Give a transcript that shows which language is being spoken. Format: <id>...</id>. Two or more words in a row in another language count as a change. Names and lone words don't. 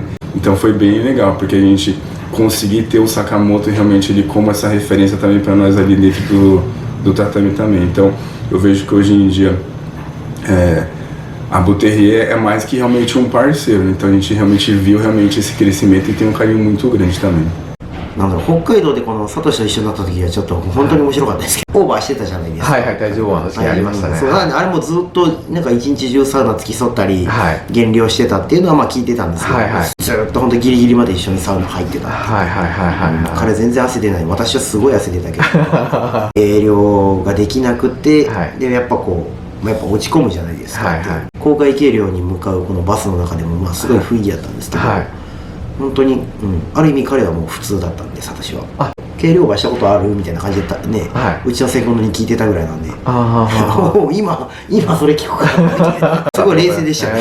<pt>Então foi bem legal, porque a gente conseguiu ter o Sakamoto realmente ele como essa referência também para nós ali dentro do tatame também. Então eu vejo que hoje em dia a Buterrier é mais que realmente um parceiro, então a gente realmente viu realmente esse crescimento e tem um carinho muito grande também.</pt> <ja>なんだろう、北海道でこのサトシと一緒になった時はちょっと本当に面白かったですけど、オーバーしてたじゃないですか。はいはい、体重オーバーの時ありましたね。そう、あれもずっとなんか一日中サウナ付き添ったり、はい、減量してたっていうのはまあ聞いてたんですけど、はいはい、ずっと本当ギリギリまで一緒にサウナ入ってた。はいはいはいはい、はい。彼全然汗出ない。私はすごい汗出たけど、減量ができなくて、はい、でやっぱこう。やっぱ落ち込むじゃないですか、はいはい、公開計量に向かうこのバスの中でもまあすごい不意義だったんですけど、はい、本当に、ある意味彼はもう普通だったんで、サトシは計量馬したことあるみたいな感じでね、うちのセコンドに聞いてたぐらいなんで、今それ聞くかみたいな、すごい冷静でしたね。</ja>